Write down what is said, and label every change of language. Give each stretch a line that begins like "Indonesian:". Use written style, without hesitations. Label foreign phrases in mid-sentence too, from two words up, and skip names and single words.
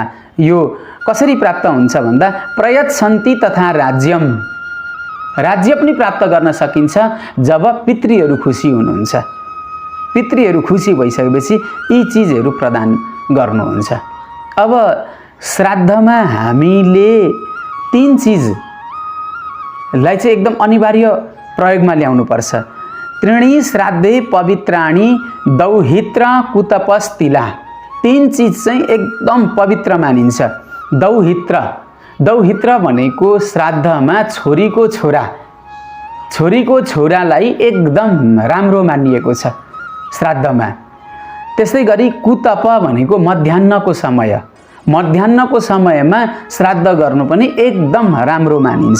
Nepali: यो कसरी प्राप्त हुन्छ भन्दा प्रयच्छन्ति तथा राज्य पनि प्राप्त गर्न सकिन्छ जब पितृहरू खुसी हुनुहुन्छ। पितृहरू खुसी भइसकेपछि यी चिजहरू प्रदान गर्नुहुन्छ। अब श्राद्धमा हामीले 3 चिजलाई चाहिँ एकदम अनिवार्य प्रयोगमा ल्याउनुपर्छ।
Sanskrit: त्रीणि श्राद्धे पवित्राणि दौहित्र कुतपस्तिला।
Nepali: 3 चिज चाहिँ एकदम पवित्र मानिन्छ। दौहित्र भनेको श्राद्धमा छोरीको छोरालाई एकदम राम्रो मानिएको छ श्राद्धमा। त्यस्तै गरी कुतप भनेको मध्याह्नको समयमा श्राद्ध गर्नु पनि एकदम राम्रो मानिन्छ।